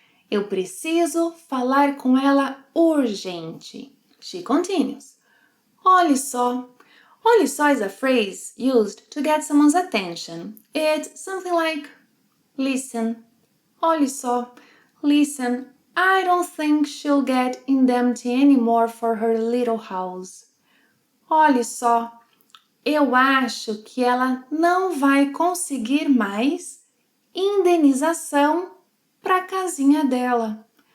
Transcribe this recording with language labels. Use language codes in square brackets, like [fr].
[pt] Eu preciso falar com ela urgente. [en] She continues. [pt] Olhe só. [en] Olhe só is a phrase used to get someone's attention. It's something like listen. [pt] Olhe só. [en] Listen. I don't think she'll get indemnity anymore for her little house. [pt] Olhe só, eu acho que ela não vai conseguir mais indenização para a casinha dela.